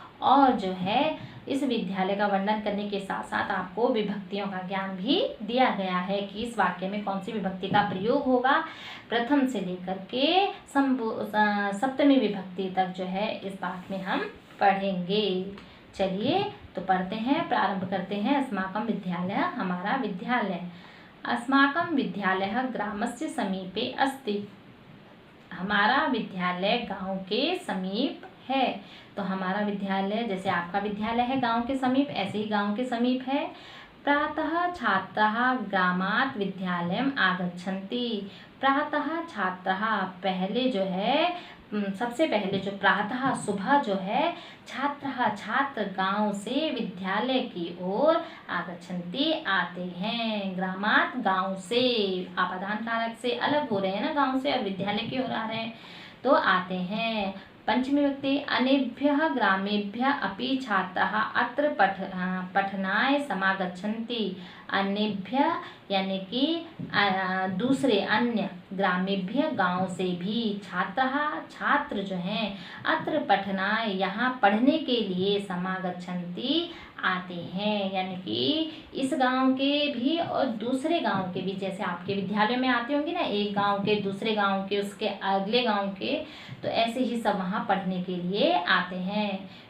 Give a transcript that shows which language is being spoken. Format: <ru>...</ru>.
<hi>और जो है इस विद्यालय का वर्णन करने के साथ साथ आपको विभक्तियों का ज्ञान भी दिया गया है कि इस वाक्य में कौन सी विभक्ति का प्रयोग होगा। प्रथम से लेकर के सप्तमी विभक्ति तक जो है इस पाठ में हम पढ़ेंगे। चलिए तो पढ़ते हैं, प्रारंभ करते हैं।</hi> <sa>अस्माकं विद्यालय,</sa> <hi>हमारा विद्यालय।</hi> <sa>अस्माकं विद्यालयः ग्रामस्य समीपे अस्ति।</sa> <hi>हमारा विद्यालय गांव के समीप है। तो हमारा विद्यालय, जैसे आपका विद्यालय है गांव के समीप, ऐसे ही गांव के समीप है।</hi> <sa>प्रातः छात्राः ग्रामात् विद्यालयम् आगच्छन्ति। प्रातः छात्राः,</sa> <hi>पहले जो है सबसे पहले जो प्रातः सुबह जो है छात्र गांव से विद्यालय की ओर आगच्छन्ति आते हैं। ग्रामात् गांव से, आपादान कारक से अलग हो रहे हैं ना, गांव से और विद्यालय की ओर आ रहे हैं तो आते हैं।</hi> <sa>पंचमी विभक्ति अनेभ्यः ग्रामेभ्यः अपि छात्राः अत्र पठनाय समागच्छन्ति।</sa> <hi>अन्येभ्यः यानी कि दूसरे अन्य, ग्रामेभ्यः गांव से भी, छात्र जो हैं</hi> <sa>अत्र पठनाय</sa> <hi>यहाँ पढ़ने के लिए समागच्छन्ति आते हैं। यानी कि इस गांव के भी और दूसरे गांव के भी, जैसे आपके विद्यालय में आते होंगे ना, एक गांव के, दूसरे गांव के, उसके अगले गांव के, तो ऐसे ही सब वहाँ पढ़ने के लिए आते हैं।</hi>